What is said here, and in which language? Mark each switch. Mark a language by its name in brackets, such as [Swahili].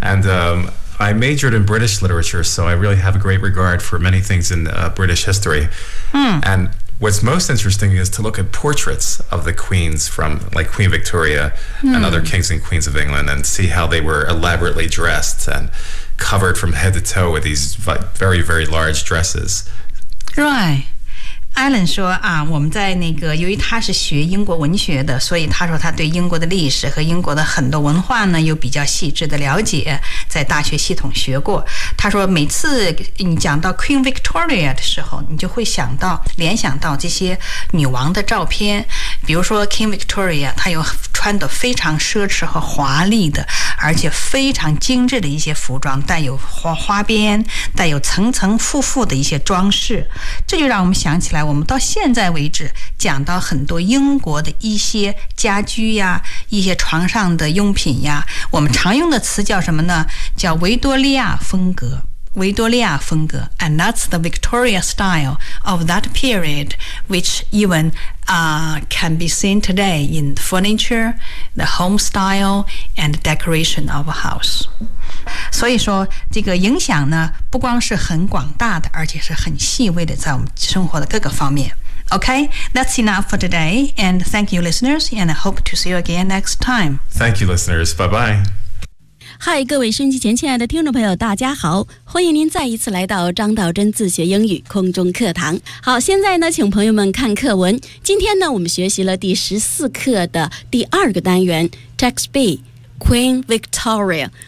[English] And I majored in British literature, so I really have a great regard for many things in British history. Mm. And what's most interesting is to look at portraits of the queens from, like, Queen Victoria mm. and other kings and queens of England and see how they were elaborately dressed and... covered from head to toe with these very, very large dresses. Right. [Chinese] Alan 说啊，我们在那个，由于他是学英国文学的，所以他说他对英国的历史和英国的很多文化呢，有比较细致的了解，在大学系统学过。他说每次你讲到 Queen Victoria 的时候，你就会想到，联想到这些女王的照片。比如说 Queen Victoria, 她有穿得非常奢侈和华丽的，而且非常精致的一些服装，带有 花边，带有层层复复的一些装饰。这就让我们想起来，我们到现在为止讲到很多英国的一些家居呀，一些床上的用品呀，我们常用的词叫什么呢？叫维多利亚风格。维多利亚风格 [English] and that's the Victoria style of that period, which even can be seen today in furniture, the home style, and decoration of a house. [Chinese] 所以说这个影响呢，不光是很广大的，而且是很细微的，在我们生活的各个方面。 [English] Okay, that's enough for today, and thank you listeners, and I hope to see you again next time. Thank you listeners, bye bye. [Chinese] 嗨，各位收音机前亲爱的听众朋友，大家好，欢迎您再一次来到张道真自学英语空中课堂。好，现在呢，请朋友们看课文。今天呢，我们学习了第14课的第二个单元 Text B Queen Victoria。